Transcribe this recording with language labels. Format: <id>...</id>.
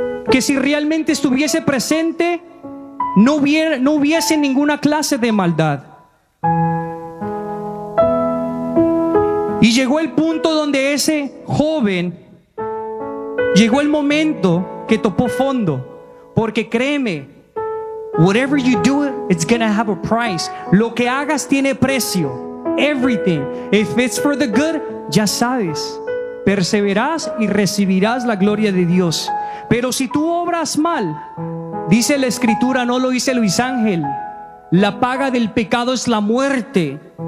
<es>Que si realmente estuviese presente, no hubiese ninguna clase de maldad. Y llegó el punto donde ese joven, llegó el momento que topó fondo. Porque créeme,</es> <en>whatever you do, it's gonna have a price.</en> <es>Lo que hagas tiene precio.</es> <en>Everything. If it's for the good,</en> <es>ya sabes, perseverarás y recibirás la gloria de Dios. Pero si tú obras mal, dice la escritura, no lo dice Luis Ángel, la paga del pecado es la muerte.</es>